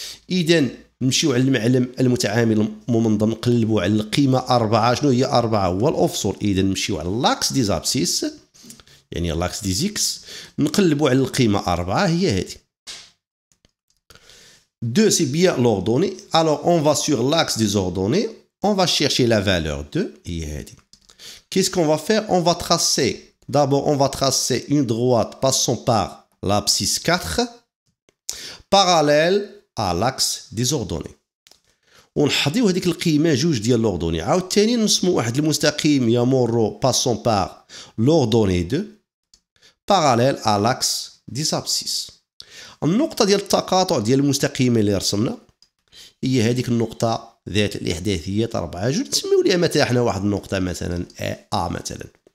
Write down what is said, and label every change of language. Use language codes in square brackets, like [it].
[ar] إذا نمشيو على المعلم المتعامل المنظم نقلبوا على القيمة 4. شنو هي 4 هو الأوفسول. إذا نمشيو على [fr] لاكس دي زابسيس [ar] يعني [fr] لاكس دي زيكس [ar] نقلبوا على القيمة 4 هي هذه. [fr] 2 c'est bien l'ordonnée. Alors on va sur l'axe des ordonnées, on va chercher la valeur 2 [ar] هي هذه. [fr] Qu'est-ce qu'on va faire? On va tracer. D'abord on va tracer une droite passant par l'abscisse 4 parallèle à l'axe des ordonnées. [ar] ونحضيو هذيك القيمه جوج ديال لوردوني. عاوتاني نرسموا واحد المستقيم يمر [fr] باسون بار لوردوني 2 باراليل à l'axe des abscisses. [ar] النقطه ديال التقاطع ديال المستقيمين اللي رسمنا هي هذيك النقطه ذات الاحداثيات 4 جوج نسميو ليها مثلا حنا واحد النقطه مثلا A مثلا.